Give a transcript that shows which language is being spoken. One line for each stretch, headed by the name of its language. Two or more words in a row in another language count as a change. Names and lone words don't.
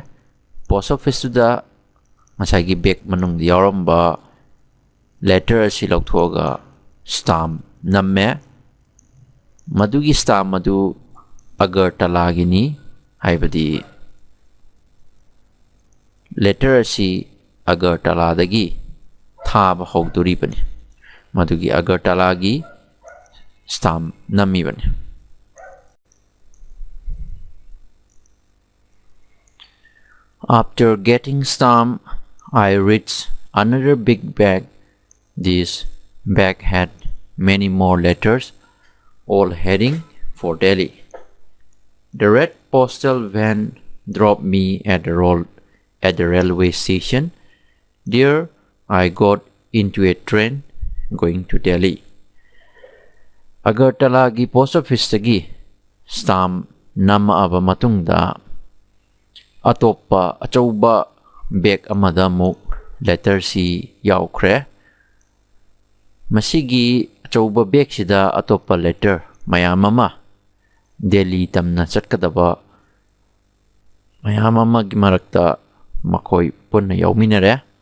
Manipuri: Post office da masagi bag manung yauramba letter si lauthuaga stamp namme. Madugi stamp madu Agartala gini haibadi letter si Agartala dagi thaba hogduri bani. Madugi Agartala gi stamp nami bani.
English: After getting stamp, I reached another big bag. This bag had many more letters, all heading for Delhi. The red postal van dropped me at the railway station. There I got into a train going to Delhi.
Manipuri: Agartala gi post office tagi stamp nama aba matungda atopa achauba bag amada muk letter si yaukre. Masigi achauba bag sida atopa letter mayamama Delhi tamna chatkadaba mayamama gi marakta makoi punna yauminare.